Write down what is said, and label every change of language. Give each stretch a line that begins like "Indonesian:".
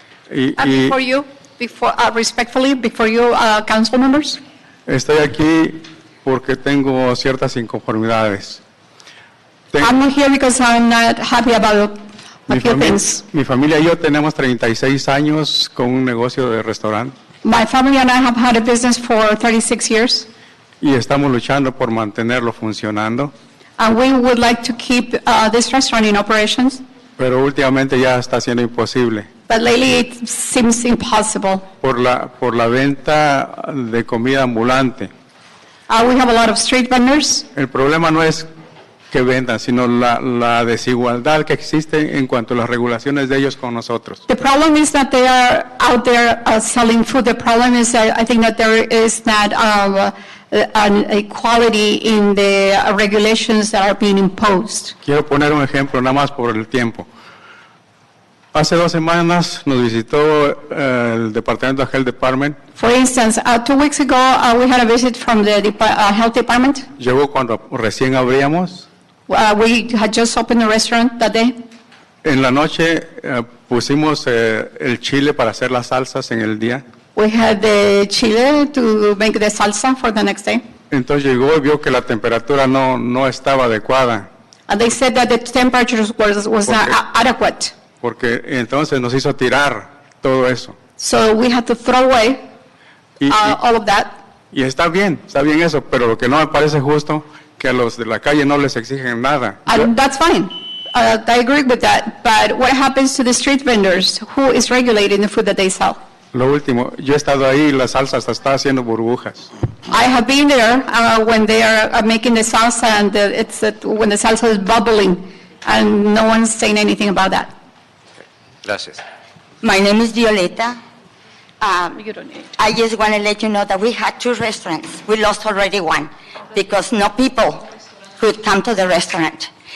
English: Before you, respectfully, before you, council members,
Spanish: Estoy aquí porque tengo ciertas inconformidades.
English: I'm not here because I'm not happy about a few things.
Spanish: Mi familia y yo tenemos 36 años con un negocio de restaurante
English: My family and I have had a business for 36 years,
Spanish: y estamos luchando por mantenerlo funcionando,
English: and we would like to keep this restaurant in operations,
Spanish: pero últimamente ya está siendo imposible
English: but lately it seems impossible.
Spanish: por la venta de comida ambulante.
English: We have a lot of street vendors.
Spanish: El problema no es que vendan, sino la desigualdad que existe en cuanto a las regulaciones de ellos con nosotros.
English: The problem is that they are out there selling food. The problem is that I think that there is not an equality in the regulations that are being imposed.
Spanish: Quiero poner un ejemplo nada más por el tiempo. Hace 2 semanas nos visitó el Departamento de Health Department.
English: For instance, 2 weeks ago, we had a visit from the health department.
Spanish: Llegó cuando recién abríamos.
English: We had just opened the restaurant that day.
Spanish: En la noche pusimos el chile para hacer las salsas en el día.
English: We had the chile to make the salsa for the next day.
Spanish: Entonces llegó y vio que la temperatura no estaba adecuada.
English: And they said that the temperature was not adequate.
Spanish: Porque entonces nos hizo tirar todo eso.
English: So we had to throw away all of that.
Spanish: Y está bien eso, pero lo que no me parece justo que a los de la calle no les exigen nada.
English: And that's fine. I agree with that. But what happens to the street vendors? Who is regulating the food that they sell?
Spanish: Lo último, yo he estado ahí y la salsa hasta está haciendo burbujas.
English: I have been there when they are making the salsa and when the salsa is bubbling, and no one's saying anything about that.
Spanish: Gracias.
English: My name is Violeta. I just want to let you know that we had 2 restaurants. We lost already one because no people could come to the restaurant.